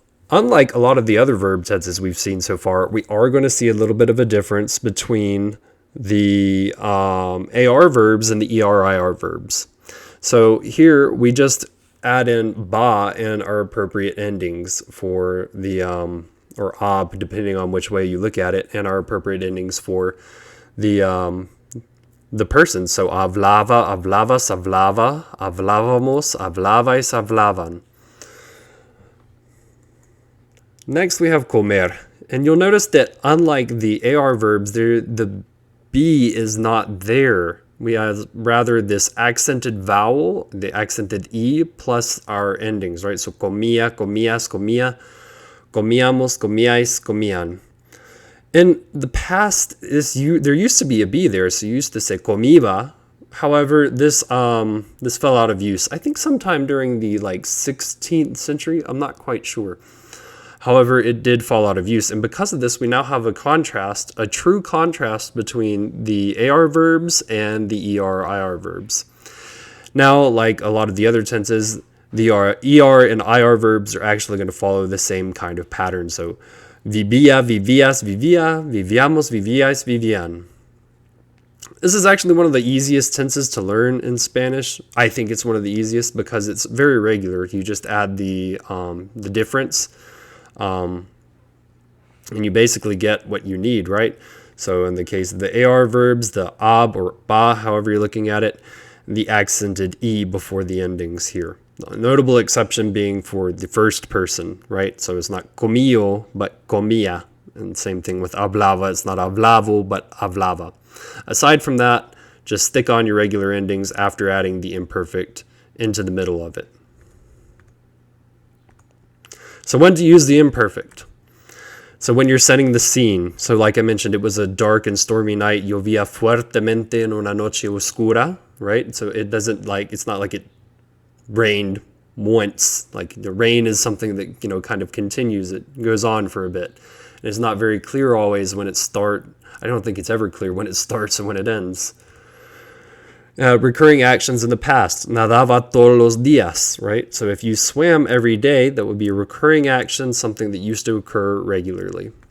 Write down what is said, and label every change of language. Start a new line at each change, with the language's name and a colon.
English: Unlike a lot of the other verb tenses we've seen so far, we are going to see a little bit of a difference between the AR verbs and the ER-IR verbs. So here we just add in ba and our appropriate endings for the or ab, depending on which way you look at it, and our appropriate endings for the person.
Spanish: So hablaba, hablabas, hablava, hablábamos, hablabais, hablaban.
English: Next we have comer, and you'll notice that unlike the AR verbs, the B is not there. We have rather this accented vowel, the accented E, plus our endings, right?
Spanish: So comía, comías, comía, comíamos, comíais, comían.
English: In the past, there used to be a B there, so you used to say comiba. However, this fell out of use. I think sometime during the 16th century. I'm not quite sure. However, it did fall out of use, and because of this, we now have a true contrast between the AR verbs and the ER-IR verbs. Now, like a lot of the other tenses, the ER and IR verbs are actually going to follow the same kind of pattern.
Spanish: So, vivía, vivías, vivía, vivíamos, vivíais, vivían.
English: This is actually one of the easiest tenses to learn in Spanish. I think it's one of the easiest because it's very regular. You just add the difference. And you basically get what you need, right? So in the case of the AR verbs, the ab or ba, however you're looking at it, the accented E before the endings here. A notable exception being for the first person, right? So it's not comío, but comía. And same thing with hablaba. It's not hablavo, but hablaba. Aside from that, just stick on your regular endings after adding the imperfect into the middle of it. So when to use the imperfect? So when you're setting the scene, so like I mentioned, it was a dark and stormy night.
Spanish: Llovía fuertemente en una noche oscura, right?
English: So it's not like it rained once. Like the rain is something that, kind of continues. It goes on for a bit. And it's not very clear always when it starts. I don't think it's ever clear when it starts and when it ends. Recurring actions in the past.
Spanish: Nadaba todos los días, right?
English: So if you swam every day, that would be a recurring action, something that used to occur regularly.